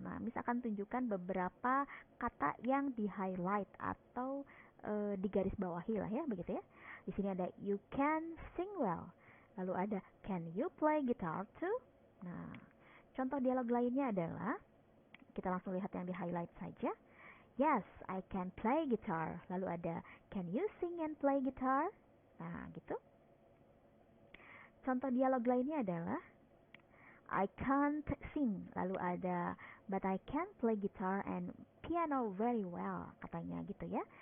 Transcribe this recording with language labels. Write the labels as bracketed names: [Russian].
[Indonesian] Nah, Miss akan tunjukkan beberapa kata yang di-highlight atau digarisbawahi lah ya, begitu ya. Di sini ada [English] you can sing well. [Indonesian] Lalu ada [English] can you play guitar too? [Indonesian] Nah, contoh dialog lainnya adalah, kita langsung lihat yang di-highlight saja. [English] Yes, I can play guitar. [Indonesian] Lalu ada [English] can you sing and play guitar? [Indonesian] Nah, gitu. Contoh dialog lainnya adalah [English] I can't sing. [Indonesian] Lalu ada [English] but I can play guitar and piano very well, [Indonesian] katanya gitu ya.